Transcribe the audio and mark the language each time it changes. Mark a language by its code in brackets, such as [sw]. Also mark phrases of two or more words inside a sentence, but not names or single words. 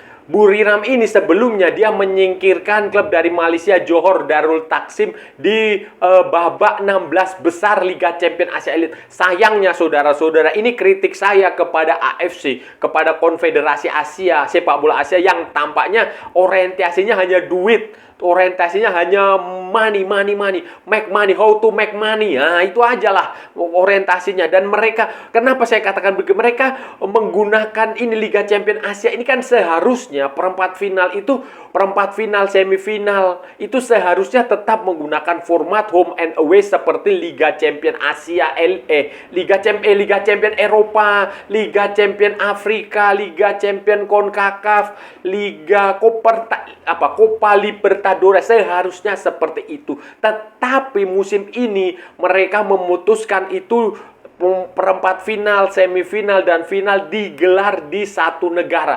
[id] Buriram ini sebelumnya dia menyingkirkan klub dari Malaysia Johor Darul Taksim di babak 16 besar Liga Champion Asia Elite. Sayangnya saudara-saudara, ini kritik saya kepada AFC, kepada Konfederasi Asia, sepak bola Asia, yang tampaknya orientasinya hanya duit. Orientasinya hanya [en] money, make money, how to make money. [id] Nah, itu aja lah orientasinya. Dan mereka, kenapa saya katakan begitu? Mereka menggunakan ini Liga Champion Asia. Ini kan seharusnya perempat final, semifinal itu seharusnya tetap menggunakan format [en] home and away [id] seperti Liga Champion Asia, Liga Champion Eropa, Liga Champion Afrika, Liga Champion CONCACAF, Liga Copa Libertadores, seharusnya seperti itu. Tetapi musim ini mereka memutuskan itu perempat final, semifinal, dan final digelar di satu negara.